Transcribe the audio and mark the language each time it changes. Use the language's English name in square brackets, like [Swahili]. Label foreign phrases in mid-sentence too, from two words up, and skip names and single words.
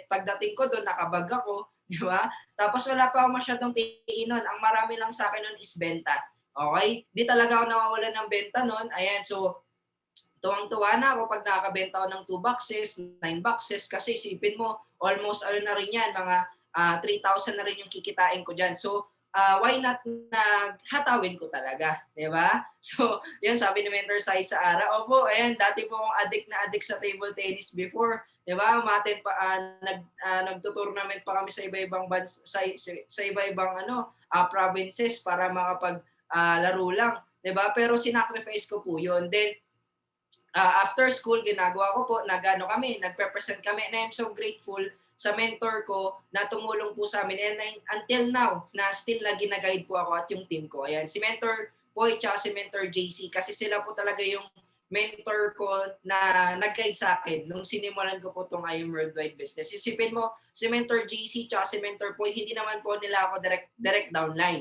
[Filipino] Pagdating ko doon, nakabag ako, 'di ba? Tapos wala pa ako masyadong PE noon. Ang marami lang sa akin noon is benta. Okay? Di talaga ako nawawalan ng benta noon. Ayan, so tuwang-tuwa na ako pag nakakabenta ako ng 2 boxes, 9 boxes, kasi isipin mo, almost ano na rin yan, mga 3,000 na rin yung kikitain ko dyan. So, [English] why not [Filipino] na hatawin ko talaga, di ba? So, yan sabi ni Mentor Sai sa Ara. Opo, ayan, dati po akong addict sa [English] table tennis before, [Filipino] di ba? Umaten pa, nagtutournament pa kami sa iba-ibang sa iba-ibang provinces para makapag laro lang, di ba? Pero sinacrifice ko po yun. Then, [English] after school, [Filipino] ginagawa ko po, nagpe-present kami, [English] and I'm so grateful [Filipino] sa mentor ko na tumulong po sa amin. And until now, na still na gina-guide po ako at yung team ko. Ayan, si Mentor Boy at si Mentor JC, kasi sila po talaga yung mentor ko na nag-guide sa akin nung sinimulan ko po itong IM Worldwide Business. Isipin mo, si Mentor JC at si Mentor Boy, hindi naman po nila ako [English] direct downline.